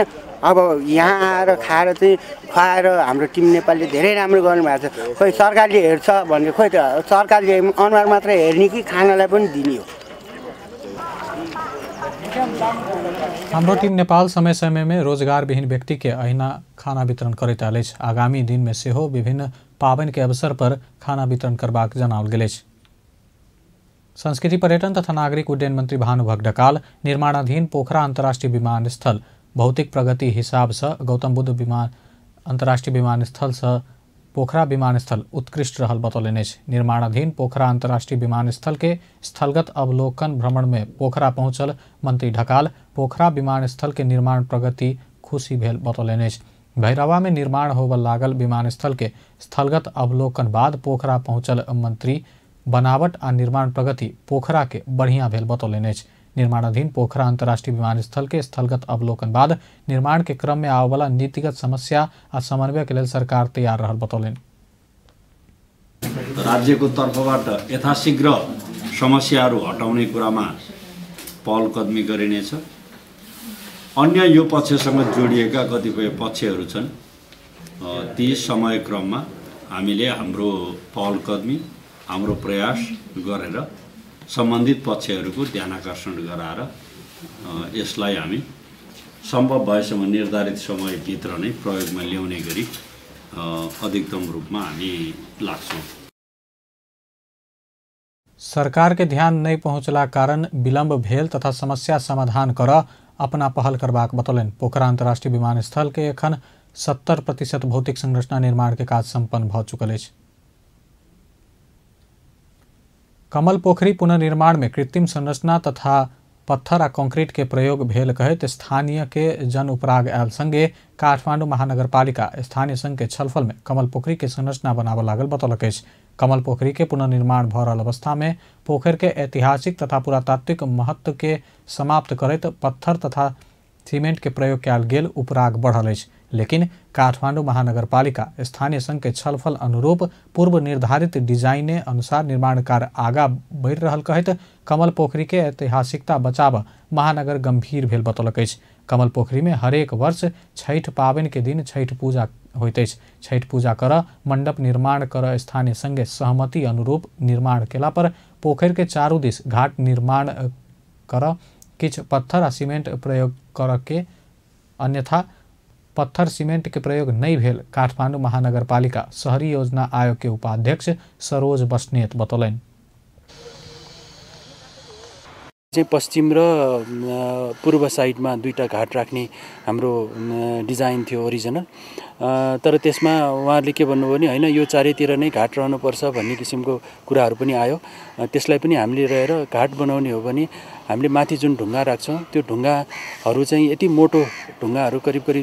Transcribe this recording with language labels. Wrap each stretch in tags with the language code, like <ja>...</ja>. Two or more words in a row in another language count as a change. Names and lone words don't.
<ne>अब यहाँ आएर खाएर चाहिँ खुवाएर हाम्रो टिम नेपालले धेरै राम्रो गर्नुभएको छ। खोइ सरकारले हेर्छ भने खोइ त सरकारले अनुहार मात्र हेर्ने कि खानालाई पनि दिने हो।</ne> <mai>हाम्रो टीम नेपाल समय समय में रोजगार विहीन व्यक्ति के अहिना खाना वितरण करैत आयल अछि। आगामी दिन में सेहो विभिन्न पाबनि के अवसर पर खाना वितरण करबाक जनाओल गेल अछि। संस्कृति पर्यटन तथा नागरिक उड्डयन मंत्री भानुभक्त ढकाल निर्माणाधीन पोखरा अंतर्राष्ट्रीय विमानस्थल भौतिक प्रगति हिसाब से गौतम बुद्ध अंतर्राष्ट्रीय विमानस्थल से पोखरा विमानस्थल उत्कृष्ट रहल बतौलनि अछि। निर्माणाधीन पोखरा अंतर्राष्ट्रीय विमानस्थल के स्थलगत अवलोकन भ्रमण में पोखरा पहुंचल मंत्री ढकाल पोखरा विमानस्थल के निर्माण प्रगति खुशी भेल बतौलनि अछि। भैरवा में निर्माण होबय लागल विमानस्थल के स्थलगत अवलोकन बाद पोखरा पहुंचल मंत्री बनावट आ निर्माण प्रगति पोखरा के बढ़िया भेल बतौलनि अछि। निर्माणाधीन पोखरा अंतर्राष्ट्रीय विमानस्थल के स्थलगत अवलोकन बाद निर्माण के क्रम में आवे वाला नीतिगत समस्या आ समन्वय के लेल सरकार तैयार रहल बतौलनि।</mai> <ne>राज्यको तर्फबाट यथाशीघ्र समस्याहरू हटाउने कुरामा पहल कदमी गरिनेछ। अन्य यो पक्षसँग जोडिएका कतिपय पक्षहरू छन्, ती समय क्रममा हामीले हाम्रो पहल कदमी हाम्रो प्रयास गरेर सम्बन्धित पक्षहरूको ध्यानाकर्षण गराएर यसलाई हामी सम्भव भएसम्म निर्धारित समयभित्र नै प्रयोगमा ल्याउने गरी अधिकतम रूपमा हामी लाग्छौँ।</ne> <mai>सरकार के ध्यान नहीं पहुंचला कारण विलंब भेल तथा समस्या समाधान कर अपना पहल करबाक बतौलनि। पोखरा अंतर्राष्ट्रीय विमानस्थल के एखन 70% भौतिक संरचना निर्माण के काज संपन्न भ चुकल अछि। कमल पोखरी पुनर्निर्माण में कृत्रिम संरचना तथा पत्थर आ कंक्रीट के प्रयोग भेल कहैत स्थानीय के जन उपराग आयल संगे काठमांडू महानगरपालिका स्थानीय संघ के छलफल में कमल पोखरी के संरचना बनाबय लागल बतौलक अछि। कमल पोखरी के पुनर्निर्माण भ रहल अवस्था में पोखर के ऐतिहासिक तथा पुरातात्विक महत्व के समाप्त करैत पत्थर तथा सीमेंट के प्रयोग कयल गेल उपराग बढ़ल अछि। लेकिन काठमांडू महानगरपालिका स्थानीय संघ के छलफल अनुरूप पूर्व निर्धारित डिजाइन अनुसार निर्माण कार्य आगा बढ़ि रहल कहैत कमल पोखरी के ऐतिहासिकता बचाव महानगर गंभीर भेल बतौलक अछि। कमल पोखरी में हरेक वर्ष छठ पाबनि के दिन छठ पूजा होइत अछि। छठ पूजा कर मंडप निर्माण कर स्थानीय संघ सहमति अनुरूप निर्माण केला पर पोखर के चारू दिस घाट निर्माण कर किछ पत्थर आ सीमेंट प्रयोग कर के अन्यथा पत्थर सीमेंट के प्रयोग नहीं भेल काठमांडू महानगरपालिका शहरी योजना आयोग के उपाध्यक्ष सरोज बस्नेत बतौलनि।</mai> <ne>पश्चिम र पूर्व साइडमा दुईटा घाट राख्ने हाम्रो डिजाइन थियो ओरिजिनल, तर त्यसमा उहाँहरूले के भन्नुभयो भने हैन यो चारैतिर नै घाट रहनुपर्छ भन्ने किसिमको कुराहरू पनि आयो। त्यसलाई पनि हामीले रहेर घाट बनाउने हो भने हामीले माथि जुन ढुङ्गा राख्छौँ त्यो ढुङ्गाहरू चाहिँ यति मोटो ढुङ्गाहरू करिब करिब</ne>